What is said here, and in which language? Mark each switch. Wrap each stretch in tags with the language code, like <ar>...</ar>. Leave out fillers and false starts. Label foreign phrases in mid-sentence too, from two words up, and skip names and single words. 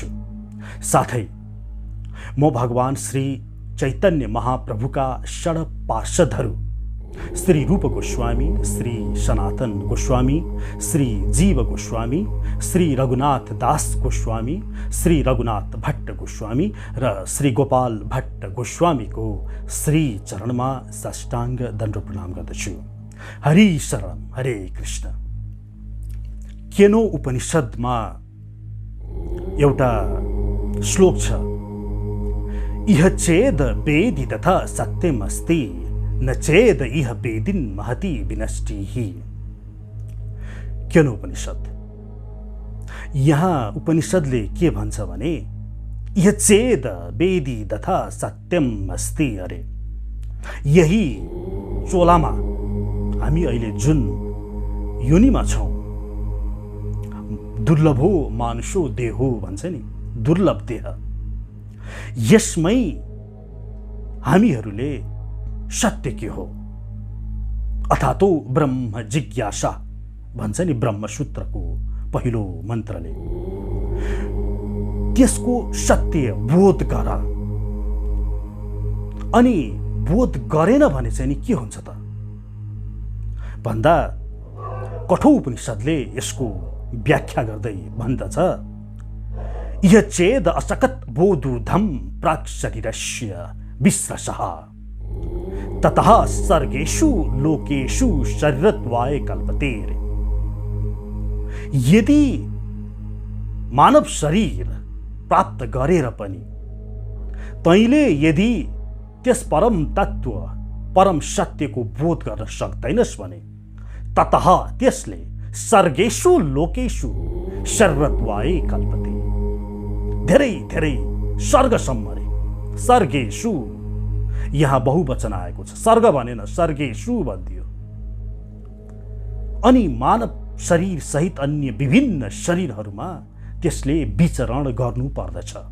<ne>साथै म भगवान श्री चैतन्य महाप्रभुका षड पार्षदहरू श्री रूप गोस्वामी, श्री सनातन गोस्वामी, श्री जीव गोस्वामी, श्री रघुनाथ दास गोस्वामी, श्री रघुनाथ भट्ट गोस्वामी र श्री गोपाल भट्ट गोस्वामीको श्री चरणमा साष्टाङ्ग दण्डवत प्रणाम गर्दछु। हरि शरण, हरे कृष्ण। केनो उपनिषदमा एउटा श्लोक छ,</ne> <sa>इह चेद वेदि तथा सत्यमस्ति, न चेद इह वेदिन महति विनष्टिहि।</sa> <ne>केनो उपनिषद। यहाँ उपनिषदले के भन्छ भने,</ne> <sa>इह चेद वेदि तथा सत्यम अस्ति।</sa> <ne>अरे यही चोलामा हामी अहिले जुन योनिमा छौँ,</ne> <sa>दुर्लभो मानुषो देहो</sa> <ne>भन्छ नि, दुर्लभ देह, यसमै हामीहरूले सत्य के हो</ne> <sa>अथातो ब्रह्म जिज्ञासा</sa> <ne>भन्छ नि ब्रह्मसूत्रको पहिलो मन्त्रले, त्यसको सत्य बोध गर। अनि बोध गरेन भने चाहिँ नि के हुन्छ त भन्दा कठोर उपनिषदले यसको व्याख्या गर्दै भन्दछ,</ne> <sa>इह चेद असकत बोधुर्धम प्राक् शरीरस्य विश्रसः ततः सर्गेषु लोकेषु शरीरत्वाय कल्पते।</sa> <ne>यदि मानव शरीर प्राप्त गरेर पनि तैँले यदि त्यस परम तत्व, परम सत्यको बोध गर्न सक्दैनस् भने ततः त्यसले</ne> <sa>सर्गेषु लोकेषु शरीरत्वाय कल्पते।</sa> <ne>धेरै धेरै स्वर्गसम्म रे, सर्गेषु यहाँ बहुवचन आएको छ, सर्ग भनेन, सर्गेषु भनिदियो। अनि मानव शरीर सहित अन्य विभिन्न शरीरहरूमा त्यसले विचरण गर्नु पर्दछ।</ne>